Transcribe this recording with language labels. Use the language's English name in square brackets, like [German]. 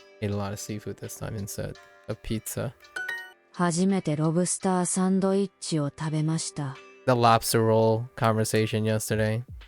[English] Ate a lot of seafood this time instead of pizza. [Japanese] 初めてロブスターサンドイッチを食べました。 [English] The lobster roll conversation yesterday.